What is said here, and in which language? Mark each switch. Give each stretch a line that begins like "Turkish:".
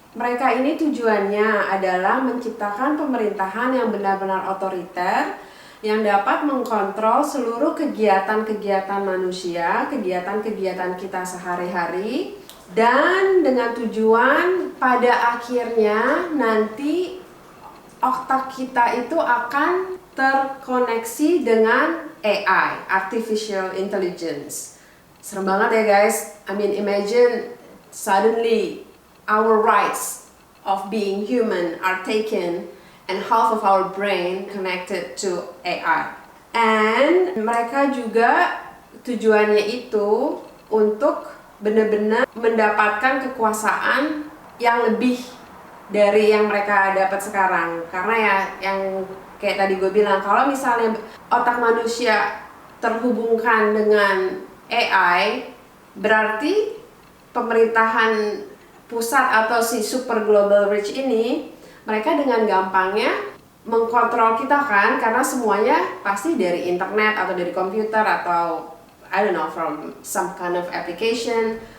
Indonesian: Mereka ini tujuannya adalah menciptakan pemerintahan yang benar-benar otoriter, yang dapat mengkontrol seluruh kegiatan-kegiatan manusia, kegiatan-kegiatan kita sehari-hari, dan dengan tujuan pada akhirnya nanti otak kita itu akan terkoneksi dengan AI, Artificial Intelligence. Serem banget ya guys.
English: I mean, imagine suddenly our rights of being human are taken and half of our brain connected to AI. And
Indonesian: mereka juga tujuannya itu untuk benar-benar mendapatkan kekuasaan yang lebih dari yang mereka dapat sekarang. Karena ya yang kayak tadi gue bilang, kalau misalnya otak manusia terhubungkan dengan AI, berarti pemerintahan pusat atau si super global rich ini, mereka dengan gampangnya mengkontrol kita kan, karena semuanya pasti dari internet atau dari komputer atau
English: I don't know, from some kind of application.